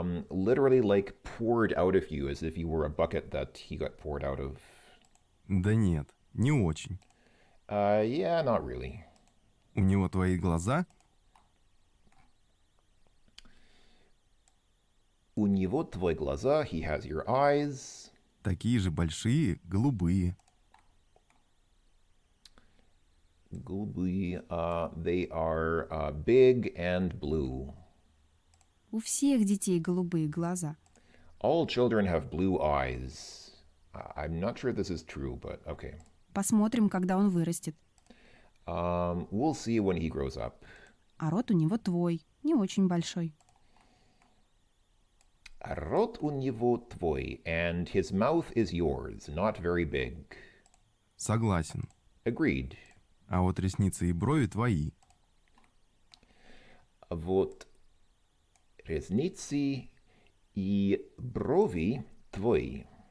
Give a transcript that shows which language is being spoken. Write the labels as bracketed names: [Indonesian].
[English] Literally like poured out of you, as if you were a bucket that he got poured out of. [Russian] Да нет, не очень. [English] Yeah, not really. [Russian] У него твои глаза, У него твои глаза, [English] he has your eyes. [Russian] такие же большие, голубые. [English] Голубые. They are big and blue. [Russian] У всех детей голубые глаза. [English] All children have blue eyes. I'm not sure this is true, but okay. [Russian] Посмотрим, когда он вырастет. [English] We'll see when he grows up. [Russian] А рот у него твой, не очень большой. Рот у него твой, [English] and his mouth is yours, not very big. [Russian] Согласен. [English] Agreed. [Russian] А вот ресницы и брови твои. Вот ресницы и брови твои.